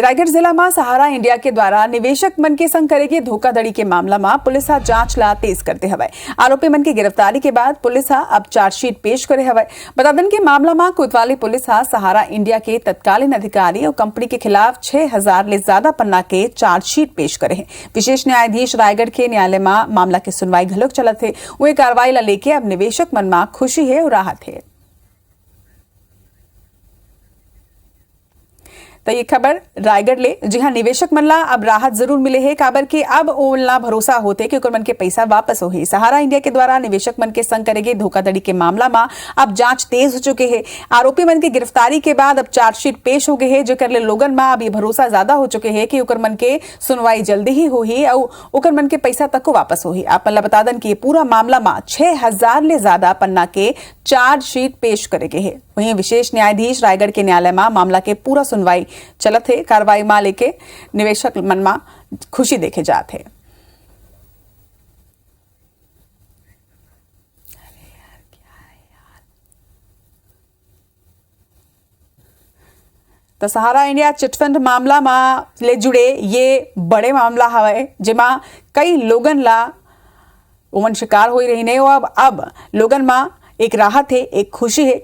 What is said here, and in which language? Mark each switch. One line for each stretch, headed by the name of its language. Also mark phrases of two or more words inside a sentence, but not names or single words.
Chhattisgarhi: रायगढ़ जिला में सहारा इंडिया के द्वारा निवेशक मन के संग करेगी धोखाधड़ी के मामला में पुलिस जांच ला तेज करते हवे। आरोपी मन की गिरफ्तारी के बाद पुलिस अब चार्जशीट पेश करे हवे। बता दें कि मामला में कोतवाली पुलिस सहारा इंडिया के तत्कालीन अधिकारी और कंपनी के खिलाफ 6000 ले ज्यादा पन्ना के चार्जशीट पेश करे हैं। विशेष न्यायाधीश रायगढ़ के न्यायालय में मामला की सुनवाई घलोक चलत है। वही कार्रवाई ला लेके अब निवेशक मन में खुशी है और राहत है। तो ये खबर रायगढ़ ले, जी हाँ, निवेशक मन ला अब राहत जरूर मिले है। काबर के अब ओला भरोसा होते कि मन के पैसा वापस हो। सहारा इंडिया के द्वारा निवेशक मन के संग करेगे धोखाधड़ी के मामला में अब जांच तेज हो चुके हैं। आरोपी मन की गिरफ्तारी के बाद अब चार्जशीट पेश हो गए है, जो कर ले लोगन में अब ये भरोसा ज्यादा हो चुके हैं कि मन के सुनवाई जल्दी ही होही और मन के पैसा तक को वापस होही। आप मतलब बता दें कि पूरा मामला में 6000 ले ज्यादा पन्ना के चार्जशीट पेश करेगे है। वहीं विशेष न्यायाधीश रायगढ़ के न्यायालय में मामला के पूरा सुनवाई चलत है। कार्रवाई में लेके निवेशक मन में खुशी देखे जाते हैं। तो सहारा इंडिया चिटफंड मामला में ले जुड़े ये बड़े मामला हवे, जेमा कई लोगन ला उमन शिकार हो रही ने। अब लोगन में एक राहत है, एक खुशी है।